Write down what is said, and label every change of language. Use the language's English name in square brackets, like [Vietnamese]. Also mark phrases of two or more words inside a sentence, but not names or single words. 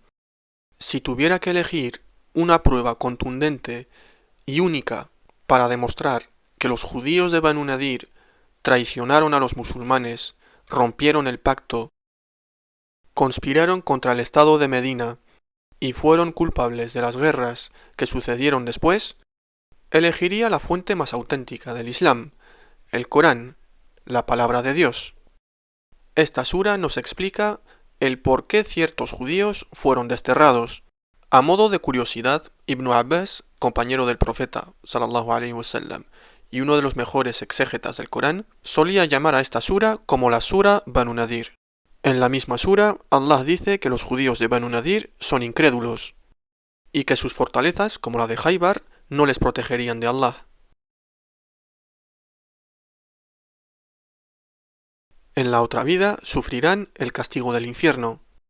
[Spanish] Si tuviera que elegir una prueba contundente y única para demostrar que los judíos de Banu Nadir traicionaron a los musulmanes, rompieron el pacto, conspiraron contra el Estado de Medina y fueron culpables de las guerras que sucedieron después, elegiría la fuente más auténtica del Islam, el Corán, la palabra de Dios. Esta sura nos explica el por qué ciertos judíos fueron desterrados. A modo de curiosidad, Ibn Abbas, compañero del profeta [Arabic] صلى الله عليه وسلم [Spanish] y uno de los mejores exégetas del Corán, solía llamar a esta sura como la sura Banu Nadir. En la misma sura, Allah dice que los judíos de Banu Nadir son incrédulos y que sus fortalezas, como la de Jaibar, no les protegerían de Allah. En la otra vida sufrirán el castigo del infierno.